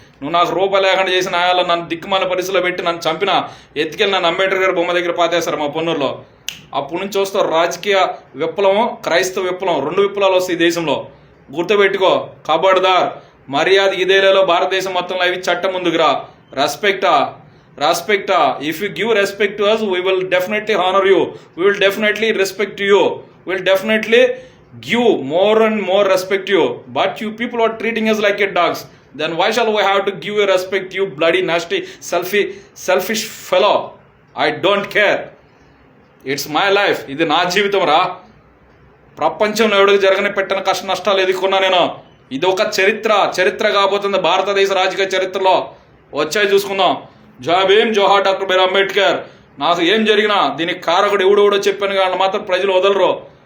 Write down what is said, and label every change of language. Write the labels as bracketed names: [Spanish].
[Telugu] నువ్వు నాకు రూపాయి లేకుండా చేసిన ఆయాలో నన్ను దిక్కుమాల పరిస్థితిలో పెట్టి నన్ను చంపిన ఎత్తుకెళ్ళి నన్ను అంబేద్కర్ గారి బొమ్మ దగ్గర పాతేస్తారు మా పొన్నూరులో. అప్పటి నుంచి చూస్తావు రాజకీయ విప్లవం, క్రైస్తవ విప్లవం, 2 విప్లవాలు వస్తాయి ఈ దేశంలో. గుర్తుపెట్టుకో. ఖబర్దార్. మర్యాద ఇదేలో భారతదేశం మొత్తంలో అవి చట్టం ముందుకురా. రెస్పెక్టా. [English] If you give respect to us, we will definitely honor you. We will definitely respect you. We will definitely give more and more respect to you. But you people are treating us like a dogs. Then why shall we have to give you respect, you bloody nasty selfish fellow? I don't care. It's my life. [Telugu] ఇది నా జీవితం రా. ప్రపంచంలో ఎవడికి జరగని పెట్టిన కష్ట నష్టాలు ఎదుర్కొన్నా నేను. ఇది ఒక చరిత్ర కాబోతుంది భారతదేశ రాజకీయ చరిత్రలో. వచ్చాయి చూసుకుందాం. జై భీమ్, జోహార్ డాక్టర్ బిఆర్ అంబేద్కర్. నాకు ఏం జరిగినా దీనికి కారకుడు ఎవడో చెప్పాను కానీ మాత్రం ప్రజలు వదలరు.